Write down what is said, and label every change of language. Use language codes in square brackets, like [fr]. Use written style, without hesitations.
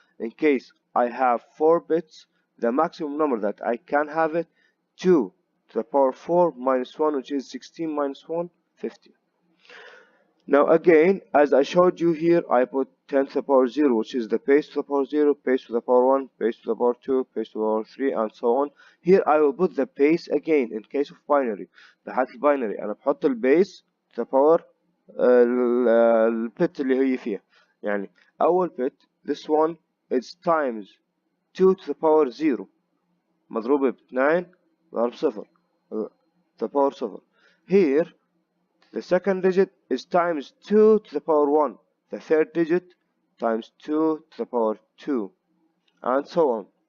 [en] In case I have 4 bits, the maximum number that I can have it, 2 to the power 4 minus 1, which is 16 minus 1, 15. Now again, as I showed you here, I put 10 to the power 0, which is the base to the power 0, base to the power 1, base to the power 2, base to the power 3, and so on. Here I will put the base again in case of binary. [ar] بحالة الباينري أنا بحط البيس [en] to the power [ar] البت اللي هي فيها. يعني أول [en] bit, this one is times 2 to the power 0 [ar] مضروبة ب 2 ضرب 0 [en] to the power 0. Here the second digit is times 2 to the power 1. The third digit times 2 to the power 2. And so on.